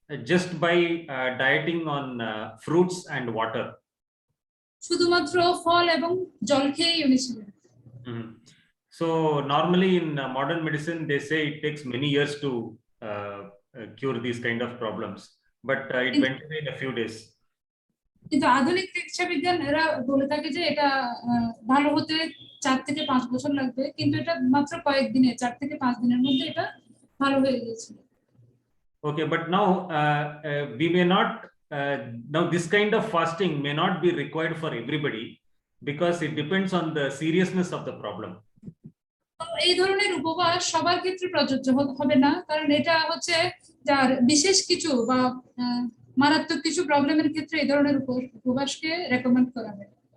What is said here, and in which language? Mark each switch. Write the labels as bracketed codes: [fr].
[en] Just by dieting on fruits and water. [bn] শুধুমাত্র ফল এবং জল খেয়েই উনি ছিলেন। Mhm. [en] So normally in modern medicine, they say it takes many years to cure these kind of problems, but it went away in a few days. [bn] কিন্তু আধুনিক চিকিৎসা বিজ্ঞান এরা বলে থাকে যে এটা ভালো হতে 4 থেকে 5 বছর লাগবে, কিন্তু এটা মাত্র কয়েকদিনে 4 থেকে 5 দিনের মধ্যে এটা ভালো হয়ে গেছে। [en] Okay, but now we may not now this kind of fasting may not be required for everybody because it depends on the seriousness of the problem. [bn] তো এই ধরনের উপবাস সবার ক্ষেত্রে প্রযোজ্য হবে না, কারণ এটা হচ্ছে যার বিশেষ কিছু বা মারাত্মক কিছু প্রবলেমের ক্ষেত্রে এই ধরনের উপবাসকে রেকমেন্ড করা হয়।